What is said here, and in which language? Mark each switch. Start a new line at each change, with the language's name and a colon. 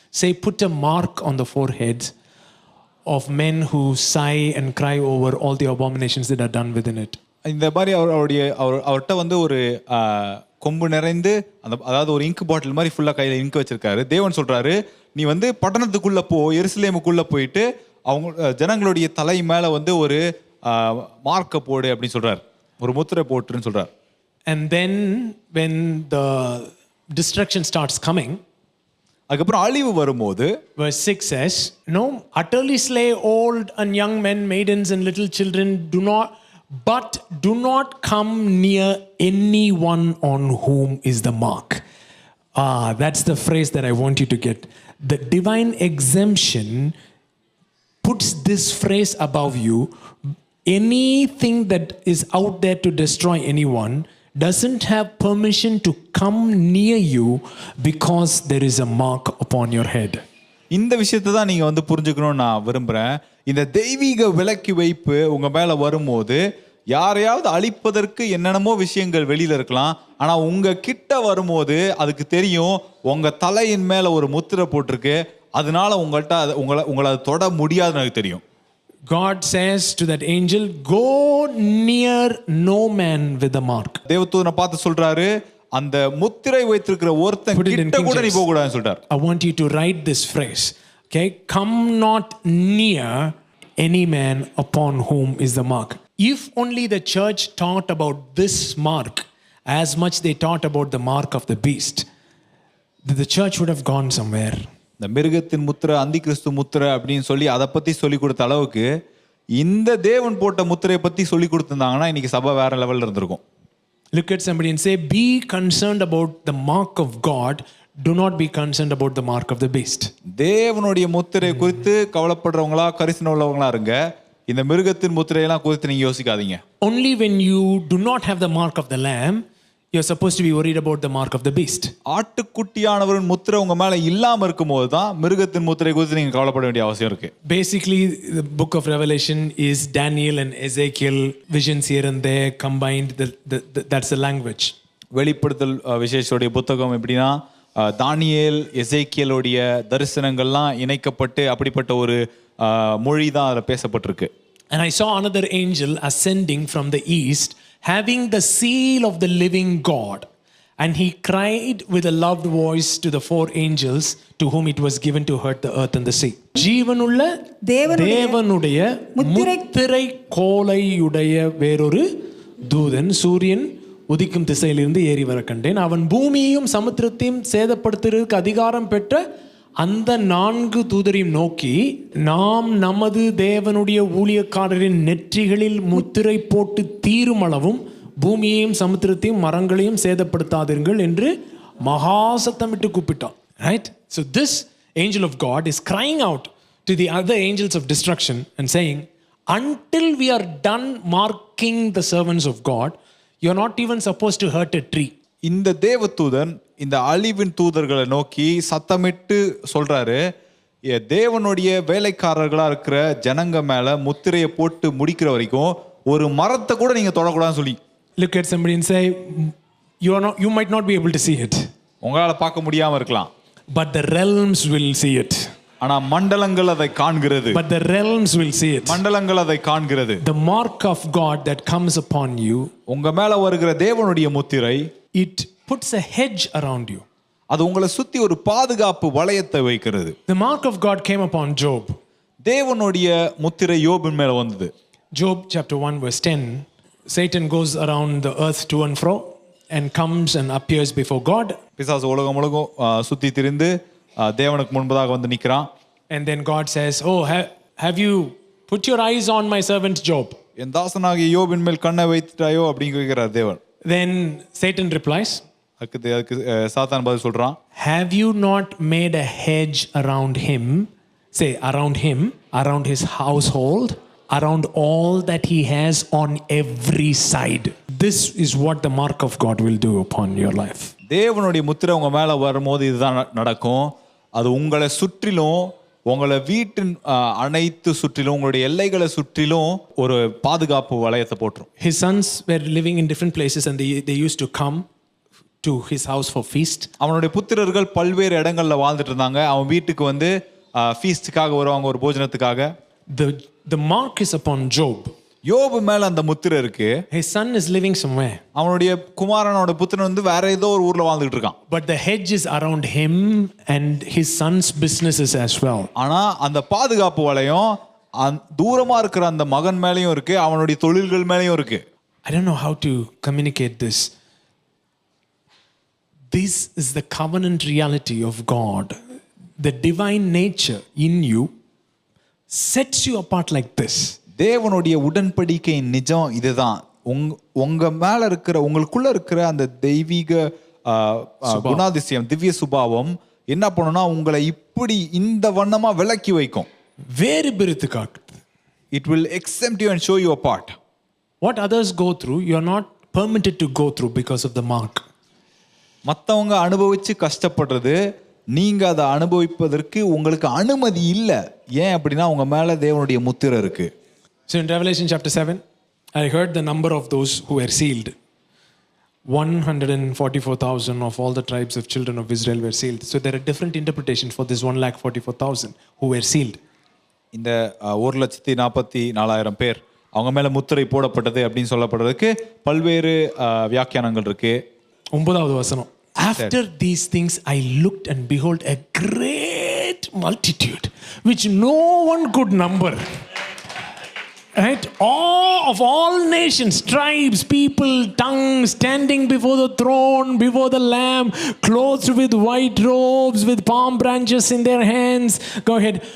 English: Say, put a mark on the foreheads of men who sigh and cry over all the abominations that are done within it.
Tamil: இந்த மாதிரி அவர்கிட்ட ஒரு கொம்பு நிறைந்து அதாவது ஒரு இங்க் பாட்டில் மாதிரி ஃபுல்லா கையில இங்க் வச்சிருக்காரு. தேவன் சொல்றாரு, நீ பட்டணத்துக்குள்ள போ, எருசலேமுக்குள்ள போயிட்டு அவங்க ஜனங்களுடைய தலை மேல ஒரு மார்க்க போடு அப்படின்னு சொல்றாரு, ஒரு முத்திரை போட்டுன்னு சொல்றாரு.
English: And then when the destruction starts coming,
Tamil: அதுக்கப்புறம் அழிவு வரும்போது
English: verse 6 says, no, utterly slay old and young men, maidens and little children, but do not come near anyone on whom is the mark. That's the phrase that I want you to get. The divine exemption puts this phrase above you. Anything that is out there to destroy anyone doesn't have permission to come near you because there is a mark upon your head.
Tamil: இந்த விஷயத்தை தான் நீங்க புரிஞ்சுக்கணும்னு நான் விரும்புறேன். இந்த தெய்வீக விலக்கி வைப்பு உங்க மேல வரும்போது யாரையாவது அழிப்பதற்கு என்னென்னமோ விஷயங்கள் வெளியில இருக்கலாம், ஆனா உங்க கிட்ட வரும்போது அதுக்கு தெரியும் உங்க தலையின் மேல ஒரு முத்திரை போட்டிருக்கு, அதனால உங்களை தொட முடியாதுன்னு எனக்கு தெரியும்.
English: God says to that angel, go near no man with the mark.
Tamil: தேவதூதனை பார்த்து சொல்றாரு, அந்த முத்திரை வைத்திருக்கிற ஒருத்தன் கிட்ட கூட நீ போக கூடாதுன்னு சொல்றார்.
English: I want you to write this phrase. Okay, come not near any man upon whom is the mark. If only the church taught about this mark as much they taught about the mark of the beast, the church would have gone somewhere.
Tamil: இந்த மிருகத்தின் முத்திரை, அந்தி கிறிஸ்து முத்திரை அப்படின்னு சொல்லி அதை பத்தி சொல்லி கொடுத்த அளவுக்கு இந்த தேவன் போட்ட முத்திரையை பத்தி சொல்லி கொடுத்திருந்தாங்கன்னா இன்னைக்கு சபை வேற லெவல்ல இருந்திருக்கும்.
English: Look at somebody and say, be concerned about the mark of God, do not be concerned about the mark of the beast.
Tamil: தேவனுடைய முத்திரை குறித்து கவலைப்படுறவங்களா கரிசனை உள்ளவங்களா இருங்க, இந்த மிருகத்தின் முத்திரையெல்லாம் குறித்து நீங்க யோசிக்காதீங்க.
English: Only when you do not have the mark of the lamb, you're supposed to be worried about the mark of the beast.
Tamil: ஆட்டுக்குட்டியானவரின் முத்திரை உங்க மேல இல்லாம இருக்கும்போது தான் மிருகத்தின் முத்திரை குறித்து நீங்க கவலைப்பட வேண்டிய அவசியம் இருக்கு.
English: Basically the book of Revelation is Daniel and Ezekiel visions here and there combined. That's the language.
Tamil: வெளிப்படுத்தல் விசேஷோடைய புத்தகம் எப்படின்னா தானியேல் எசேக்கியலுடைய தரிசனங்கள்லாம் இணைக்கப்பட்டு அப்படிப்பட்ட ஒரு மொழி தான் அதுல பேசப்பட்டிருக்கு.
English: And I saw another angel ascending from the east, having the seal of the living God. And he cried with a loud voice to the four angels to whom it was given to hurt the earth and the sea.
Tamil: ஜீவனுள்ள தேவனுடைய முத்திரை கோலையுடைய வேறொரு தூதன் சூரியன் உதிக்கும் திசையிலிருந்து ஏறி வர கண்டேன். அவன் பூமியையும் சமுத்திரத்தையும் சேதப்படுத்துவதற்கு அதிகாரம் பெற்ற அந்த 4 தூதரையும் நோக்கி, நாம் நமது தேவனுடைய ஊழியக்காரரின் நெற்றிகளில் முத்திரை போட்டு தீரும் அளவும் பூமியையும் சமுத்திரத்தையும் மரங்களையும் சேதப்படுத்தாதீர்கள் என்று மகா சத்தமிட்டு கூப்பிட்டான்.
English: Right? So this angel of God is crying out to the other angels of destruction and saying, until we are done marking the servants of God, you're not even supposed to hurt a tree.
Tamil: இந்த தேவதூதன் இந்த அழிவின் தூதர்களை நோக்கி சத்தமிட்டு சொல்றாரு, தேவனுடைய வேலைக்காரர்களா இருக்கிற ஜனங்க மேல முத்திரையை போட்டு முடிக்கிற வரைக்கும் ஒரு மரத்தை கூட நீங்க தொடக்கூடாதுன்னு சொல்லி.
English: Look at somebody and say, you might not be able to see it,
Tamil: உங்களால பார்க்க முடியாம இருக்கலாம்,
English: but the realms will see it.
Tamil: ஆனா மண்டலங்கள் அதை காண்கிறது.
English: But the realms will see it.
Tamil: மண்டலங்கள் அதை காண்கிறது.
English: The mark of God that comes upon you,
Tamil: உங்க மேல வருகிற தேவனுடைய முத்திரை,
English: it puts a hedge around you.
Tamil: அது உங்களை சுத்தி ஒரு பாதுகாப்பு வளையத்தை வைக்கிறது.
English: The mark of God came upon Job.
Tamil: தேவனுடைய முத்திரை யோபின் மேல வந்தது.
English: Job chapter 1 verse 10, Satan goes around the earth to and fro and comes and appears before God.
Tamil: பிசாசு உலகம் சுத்தி திரிந்து தேவனுக்கு முன்பதாக வந்து நிற்கிறான்.
English: And then God says, oh, have you put your eyes on my servant Job?
Tamil: என் தாசனாகிய யோபின் மேல் கண்ணை வைத்துட்டாயோ அப்படின்னு கேட்கிறார் தேவன்.
English: Then Satan replies,
Tamil: அதுக்கு சாத்தான் பதில் சொல்றான்,
English: have you not made a hedge around him, say around him, around his household, around all that he has on every side? This is what the mark of God will do upon your life.
Tamil: தேவனுடைய முத்திரை உங்க மேல வரும்போது இதுதான் நடக்கும். அது உங்களை சுற்றிலும், உங்களை வீட்டின் அனைத்து சுற்றிலும், உங்களுடைய எல்லைகளை சுற்றிலும் ஒரு பாதுகாப்பு வளையத்தை போட்டுரும்.
English: His sons were living in different places and they used to come to his house for feast.
Tamil: அவனுடைய புத்திரர்கள் பல்வேறு இடங்கள்ல வாழ்ந்துட்டு இருந்தாங்க. அவன் வீட்டுக்கு வந்து ஃபீஸ்டுக்காக வருவாங்க, ஒரு போஜனத்துக்காக.
English: The mark is upon Job.
Tamil: யோபு மேல அந்த முத்திரை இருக்கு.
English: His son is living somewhere.
Tamil: அவனுடைய குமாரனோட புத்திரன் வந்து வேற ஏதோ ஒரு ஊர்ல வாழ்ந்துட்டு இருக்கான்.
English: But the hedge is around him and his son's businesses as well.
Tamil: ஆனா அந்த பாதுகாப்பு வளையம் தூரமா இருக்கிற அந்த மகன் மேலயும் இருக்கு, அவனுடைய தொழில்கள் மேலயும் இருக்கு.
English: I don't know how to communicate this. This is the covenant reality of God. The divine nature in you sets you apart like this.
Tamil: தேவனுடைய உடன்படிக்கை நிஜம் இதுதான். உங்க மேல இருக்கிற, உங்களுக்குள்ள இருக்கிற அந்த தெய்வீக குணாதிசயம், திவ்ய சுபாவம் என்ன பண்ணும்னா உங்களை இப்படி இந்த வண்ணமா விலக்கி வைக்கும். வேறு பிரித்து காட்டுது.
English: It will exempt you and show you apart. What others go through, you are not permitted to go through because of the mark.
Tamil: மற்றவங்க அனுபவிச்சு கஷ்டப்படுறது, நீங்க அதை அனுபவிப்பதற்கு உங்களுக்கு அனுமதி இல்லை. ஏன் அப்படின்னா உங்க மேல தேவனுடைய முத்திரை இருக்கு.
English: So in Revelation chapter 7, I heard the number of those who were sealed. 144,000 of all the tribes of children of Israel were sealed. So there are different interpretations for this 144,000 who were sealed.
Tamil: இந்த 1,44,000 பேர் அவங்க மேல முத்திரை போடப்பட்டது அப்படின்னு சொல்லப்படுறதுக்கு பல்வேறு வியாக்கியானங்கள் இருக்கு. 9வது வசனம்.
English: After these things I looked and behold a great multitude which no one could number. Right? All of all nations, tribes, people, tongues, standing before the throne, before the Lamb, clothed with white robes, with palm branches in their hands. Go ahead.